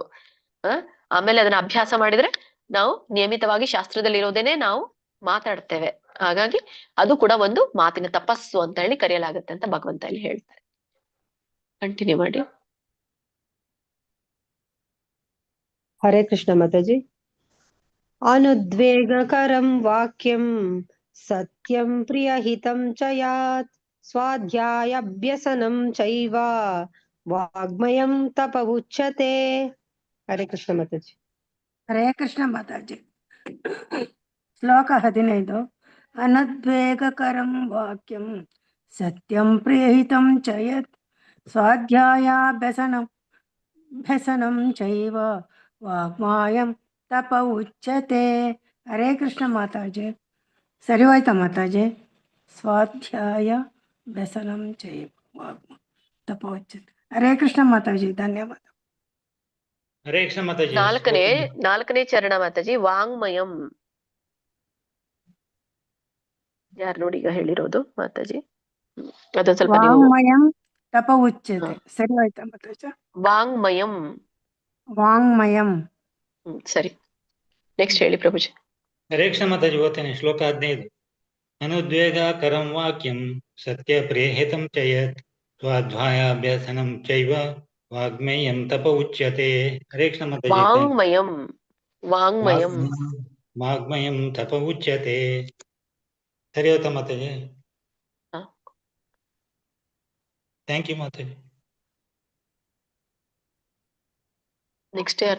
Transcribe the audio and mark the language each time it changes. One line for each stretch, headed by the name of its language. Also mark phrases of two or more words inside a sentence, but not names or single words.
Kannada: ಆಮೇಲೆ ಅದನ್ನ ಅಭ್ಯಾಸ ಮಾಡಿದ್ರೆ ನಾವು ನಿಯಮಿತವಾಗಿ ಶಾಸ್ತ್ರದಲ್ಲಿ ಇರೋದೇನೆ ನಾವು ಮಾತಾಡ್ತೇವೆ. ಹಾಗಾಗಿ ಅದು ಕೂಡ ಒಂದು ಮಾತಿನ ತಪಸ್ಸು ಅಂತ ಹೇಳಿ ಕರೆಯಲಾಗುತ್ತೆ ಅಂತ ಭಗವಂತ ಇಲ್ಲಿ ಹೇಳ್ತಾರೆ. ಕಂಟಿನ್ಯೂ ಮಾಡಿ. ಹರೇ ಕೃಷ್ಣ ಮಾತಾಜಿ.
Sanskrit: अनुद्वेगकरं वाक्यं सत्यं प्रियहितं च यात् स्वाध्यायाभ्यसनं चैव वाग्मयं तप उच्यते.
Kannada: हरे कृष्ण माताಜಿ. ಹರೇ ಕೃಷ್ಣ ಮಾತಾಜಿ. ಶ್ಲೋಕ 15.
Sanskrit: ಅನದ್ವೇಗಕರಂ ವಾಕ್ಯಂ ಸತ್ಯಂ ಪ್ರಿಯಹಿತಂ ಚ ಯತ್ ಸ್ವಾಧ್ಯಾಯಾಭ್ಯಸನಂ ಚೈವ ವಾಗ್ಮಾಯಂ ತಪ ಉಚ್ಯತೆ.
Kannada: ಹರೇ ಕೃಷ್ಣ ಮಾತಾಜಿ. ಸರಿ ಹೋಯ್ತಾ ಮಾತಾಜಿ?
Sanskrit: ಸ್ವಾಧ್ಯಾಯ ವ್ಯಸನಂ ಚೈವ ವಾಗ್ಮ ತಪ ಉಚ್ಯತೆ.
Kannada: ಹರೇ ಕೃಷ್ಣ ಮಾತಾಜಿ. ಧನ್ಯವಾದ. ಹರೇ ಕೃಷ್ಣ ಮಾತಾಜಿ. ನಾಲ್ಕನೇ ಚರಣ ಮಾತಾಜಿ. ವಾಂಗ್ಮಯಂ ಯಾರು ನೋಡಿ ಈಗ ಹೇಳಿರೋದು ಮಾತಾಜಿ? ಅದೊಂದ್ ಸ್ವಲ್ಪ ನೀವು.
Sanskrit: ವಾಂಗ್ಮಯಂ ತಪ ಉಚ್ಯತೆ.
Kannada: ಸರಿ ಹೋಯ್ತಾ ಮಾತಾಜಿ? ವಾಂಗ್ಮಯಂ. ವಾಂಗ್ಮಯಂ. ಸರಿ, ನೆಕ್ಸ್ಟ್ ಹೇಳಿ ಪ್ರಭುಜಿ. ಹರೇ ಕೃಷ್ಣ ಮಾತಾಜಿ ಓದ್ತೇನೆ. ಶ್ಲೋಕ 15.
Sanskrit: ಅನುದ್ವೇಗಕರಂ ವಾಕ್ಯಂ ಸತ್ಯ ಪ್ರೇಹಿತಂ ಚ ಯತ್ ಸ್ವಾಧ್ಯಾಯಾಭ್ಯಸನಂ ಚೈವ ವಾಗ್ಮೇಯಂ ತಪ ಉಚ್ಯತೆ.
Kannada: ಹರೇ ಕೃಷ್ಣ ಮಾತಾಜಿ.
Sanskrit: ವಾಂಗ್ಮಯಂ. ವಾಂಗ್ಮಯಂ. ವಾಗ್ಮಯಂ ತಪ ಉಚ್ಯತೆ.
Kannada: ಸರಿ ಹೋಯ್ತಾ ಮಾತಾಜಿ?
English: Thank you Mataji.
Kannada: ನೆಕ್ಸ್ಟ್ ಯಾರು ನೋಡಿ?